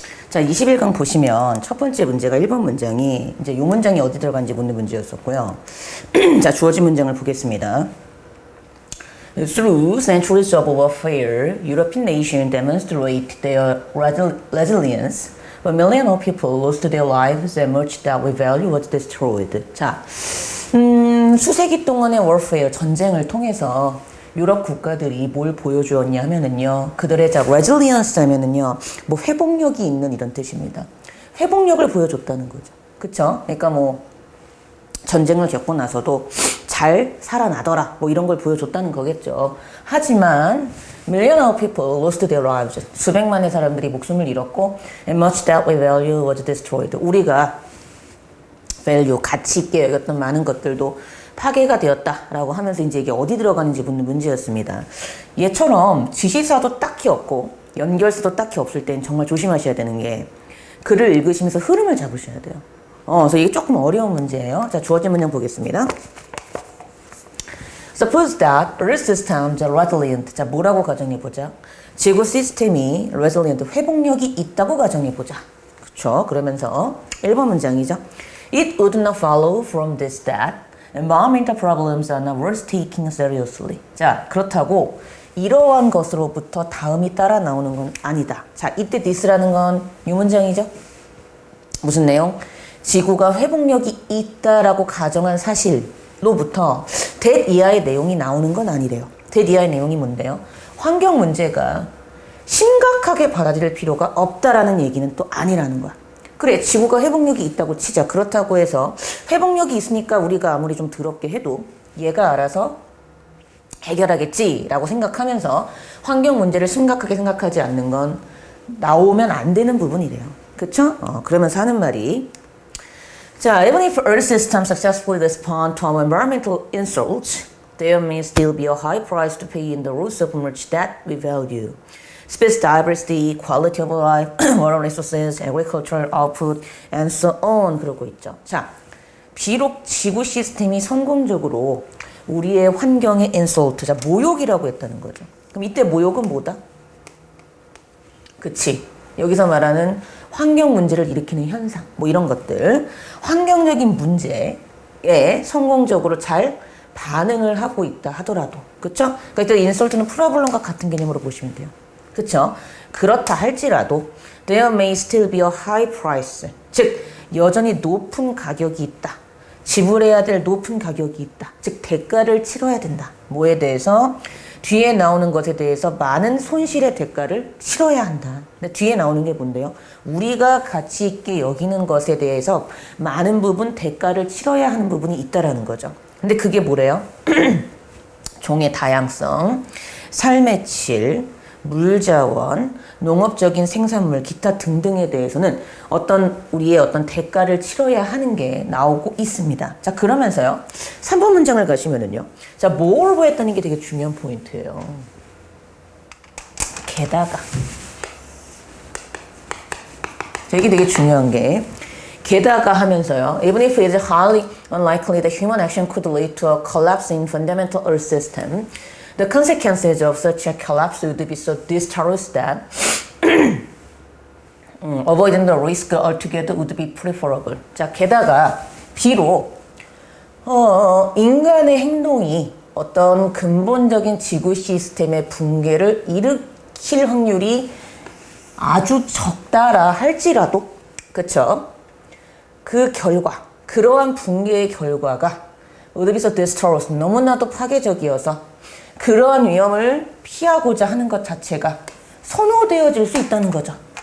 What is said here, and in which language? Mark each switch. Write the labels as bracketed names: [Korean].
[Korean] 자, 21강 보시면 첫 번째 문제가 1번 문장이 이제 요 문장이 어디 들어간지 묻는 문제였었고요. 자, 주어진 문장을 보겠습니다. [English] Through centuries of warfare, European nations demonstrate their resilience. But millions of people lost their lives and much that we value was destroyed. [Korean] 자, 수세기 동안의 warfare, 전쟁을 통해서 유럽 국가들이 뭘 보여주었냐 하면은요, 그들의 resilience 하면은요, 뭐 회복력이 있는 이런 뜻입니다. 회복력을 보여줬다는 거죠. 그쵸? 그러니까 뭐, 전쟁을 겪고 나서도 잘 살아나더라, 뭐 이런 걸 보여줬다는 거겠죠. [English] 하지만, millions of people lost their lives. [Korean] 수백만의 사람들이 목숨을 잃었고, [English] and much that we value was destroyed. [Korean] 우리가 value, 가치 있게 여겼던 많은 것들도 파괴가 되었다라고 하면서 이제 이게 어디 들어가는지 묻는 문제였습니다. 얘처럼 지시사도 딱히 없고 연결사도 딱히 없을 땐 정말 조심하셔야 되는 게 글을 읽으시면서 흐름을 잡으셔야 돼요. 그래서 이게 조금 어려운 문제예요. 자, 주어진 문장 보겠습니다. [English] Suppose that Earth systems are resilient. [Korean] 자, 뭐라고 가정해보자. 지구 시스템이 resilient, 회복력이 있다고 가정해보자. 그쵸? 그러면서 1번 문장이죠. [English] It would not follow from this that environmental problems are not worth taking seriously. [Korean] 자, 그렇다고 이러한 것으로부터 다음이 따라 나오는 건 아니다. 자, 이때 this라는 건 이 문장이죠. 무슨 내용? 지구가 회복력이 있다라고 가정한 사실로부터 that 이하의 내용이 나오는 건 아니래요. that 이하의 내용이 뭔데요? 환경 문제가 심각하게 받아들일 필요가 없다라는 얘기는 또 아니라는 거야. 그래, 지구가 회복력이 있다고 치자. 그렇다고 해서 회복력이 있으니까 우리가 아무리 좀 더럽게 해도 얘가 알아서 해결하겠지라고 생각하면서 환경 문제를 심각하게 생각하지 않는 건 나오면 안 되는 부분이래요. 그쵸? 그러면서 하는 말이 자, [English] even if Earth systems successfully respond to our environmental insults, there may still be a high price to pay in the rules of much that we value. Space diversity, quality of life, water resources, agricultural output, and so on. [Korean] 그러고 있죠. 자, 비록 지구 시스템이 성공적으로 우리의 환경의 insult, 자, 모욕이라고 했다는 거죠. 그럼 이때 모욕은 뭐다? 그치. 여기서 말하는 환경 문제를 일으키는 현상, 뭐 이런 것들. 환경적인 문제에 성공적으로 잘 반응을 하고 있다 하더라도. 그쵸? 그러니까 이때 insult는 프로블럼과 같은 개념으로 보시면 돼요. 그쵸? 그렇다 할지라도 [English] there may still be a high price. [Korean] 즉, 여전히 높은 가격이 있다. 지불해야 될 높은 가격이 있다. 즉, 대가를 치러야 된다. 뭐에 대해서? 뒤에 나오는 것에 대해서 많은 손실의 대가를 치러야 한다. 근데 뒤에 나오는 게 뭔데요? 우리가 가치 있게 여기는 것에 대해서 많은 부분 대가를 치러야 하는 부분이 있다라는 거죠. 근데 그게 뭐래요? 종의 다양성, 삶의 질, 물자원, 농업적인 생산물, 기타 등등에 대해서는 우리의 어떤 대가를 치러야 하는 게 나오고 있습니다. 자, 그러면서요. 3번 문장을 가시면은요. 자, 뭐를 했다는 게 되게 중요한 포인트예요. 게다가. 자, 이게 되게 중요한 게 게다가 하면서요. [English] Even if it is highly unlikely that human action could lead to a collapse in fundamental Earth system, the consequences of such a collapse would be so disastrous that avoiding the risk altogether would be preferable. [Korean] 자, 게다가 비록 인간의 행동이 어떤 근본적인 지구 시스템의 붕괴를 일으킬 확률이 아주 적다라 할지라도, 그쵸? 그 결과, 그러한 붕괴의 결과가 [English] would be so disastrous, [Korean] 너무나도 파괴적이어서 그러한 위험을 피하고자 하는 것 자체가 선호되어질 수 있다는 거죠.